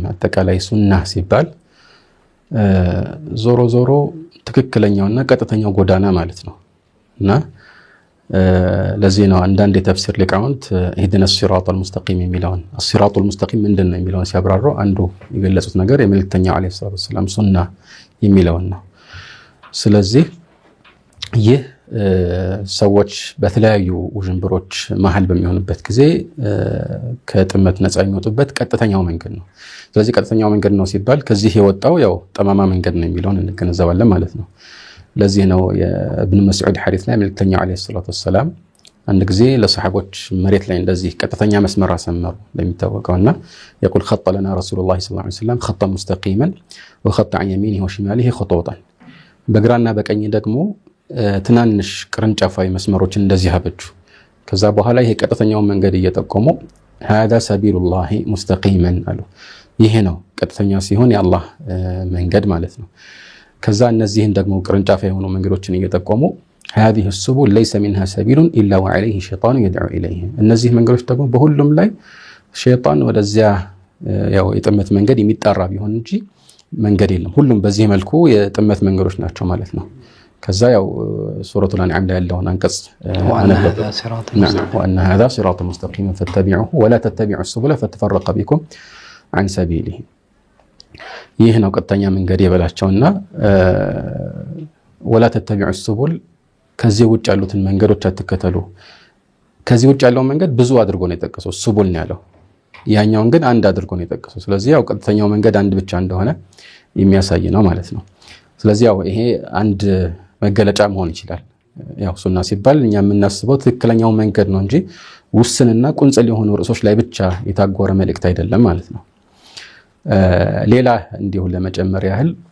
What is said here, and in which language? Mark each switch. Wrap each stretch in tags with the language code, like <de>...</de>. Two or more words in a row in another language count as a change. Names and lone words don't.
<am>አጠቃላይ ሱና ሲባል ዞሮ ዞሮ ትክክለኛውና ቀጥተኛው ጎዳና ማለት ነው እና ለዚህ ነው አንዳንድ የተፍሲር ሊቃውንት</am> <ar>اهدنا الصراط المستقيم</ar> <am>የሚለውን</am> <ar>الصراط المستقيم</ar> <am>ምንድነው የሚለውን ሲያብራሩ አንዱ የገለጹት ነገር የመልእክተኛው</am> <ar>عليه الصلاة والسلام</ar> <am>ሱና የሚለውን ነው። ስለዚህ ይህ ሰዎች በተለያዩ ውዥንብሮች መሃል በሚሆኑበት ጊዜ ከጥመት ነፃ የሚወጡበት ቀጥተኛው መንገድ ነው። ስለዚህ ቀጥተኛው መንገድ ነው ሲባል ከዚህ የወጣው ያው ጠማማ መንገድ ነው የሚለውን እንገነዘባለን ማለት ነው። ለዚህ ነው የኢብኑ መስዑድ ሐዲስ ላይ መልእክተኛው</am> <ar>عليه الصلاة والسلام</ar> <am>አንድ ጊዜ ለሰሃቦች መሬት ላይ እንደዚህ ቀጥተኛ መስመር አሰመሩ ለሚታወቀውና</am> <ar>يقول خط لنا رسول الله صلى الله عليه وسلم خطا مستقيما وخط عن يمينه وشماله خطوطا</ar> <am>በግራና በቀኝ ደግሞ ትናንሽ ቅርንጫፋዊ መስመሮችን እንደዚህ አበጁ። ከዛ በኋላ ይሄ ቀጥተኛው መንገድ እየጠቆሙ</am> <ar>هذا سبيل الله مستقيما</ar> <am>አሉ። ይሄ ነው ቀጥተኛ ሲሆን የአላህ መንገድ ማለት ነው። ከዛ እነዚህን ደግሞ ቅርንጫፍ የሆኑ መንገዶችን እየጠቆሙ</am> <ar>هذه السبل ليس منها سبيل الا وعليه شيطان يدعو اليه</ar> <am>እነዚህ መንገዶች ደግሞ በሁሉም ላይ ሸይጣን ወደዚያ ያው የጥመት መንገድ የሚጣራ ቢሆን እንጂ መንገድ የለም። ሁሉም በዚህ መልኩ የጥመት መንገዶች ናቸው ማለት ነው። ከዛ ያው ሱረቱል አንዓም ላይ ያለውን አንቀጽ</am> <ar>وأن هذا صراط مستقيم فاتبعوه ولا تتبعوا السبل فتفرق بكم عن سبيله</ar> <am>ይህ ነው ቀጥተኛ መንገድ የበላቸውና</am> <ar>ولا تتبعوا السبل</ar> <am>ከዚህ ውጭ ያሉትን መንገዶች አትከተሉ። ከዚህ ውጭ ያለው መንገድ ብዙ አድርጎ ነው የጠቀሰው ሱቡል ነው ያለው። ያኛውን ግን አንድ አድርጎ ነው የጠቀሰው። ስለዚህ ያው ቀጥተኛው መንገድ አንድ ብቻ እንደሆነ የሚያሳይ ነው ማለት ነው። ስለዚህ ያው ይሄ አንድ መገለጫ መሆን ይችላል። ያው ሱና ሲባል እኛ የምናስበው ትክክለኛው መንገድ ነው እንጂ ውስንና ቁንጽል የሆኑ ርዕሶች ላይ ብቻ የታጎረ መልእክት አይደለም ማለት ነው። ሌላ እንዲሁ ለመጨመር ያህል</am>